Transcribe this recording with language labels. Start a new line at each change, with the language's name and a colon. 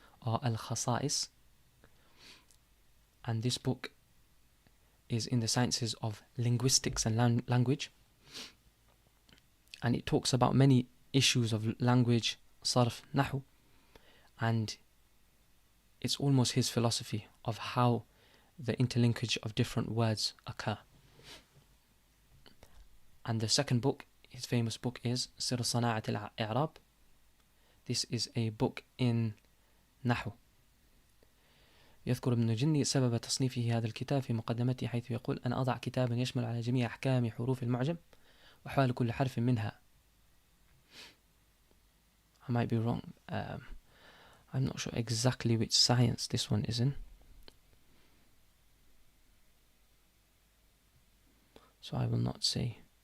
English: are Al-Khasa'is, and this book is in the sciences of linguistics and language, and it talks about many issues of language, sarf, nahu, and it's almost his philosophy of how the interlinkage of different words occur. And the second book, his famous book, is Sir Sana'at al-I'rab. This is a book in nahu.
Arabic: يذكر ابن جني سبب تصنيفه هذا الكتاب في مقدمته حيث يقول أن أضع كتابا يشمل على جميع أحكام حروف المعجم وأحوال كل حرف منها.
English: I might be wrong. I'm not sure exactly which science this one is in. So I will not say.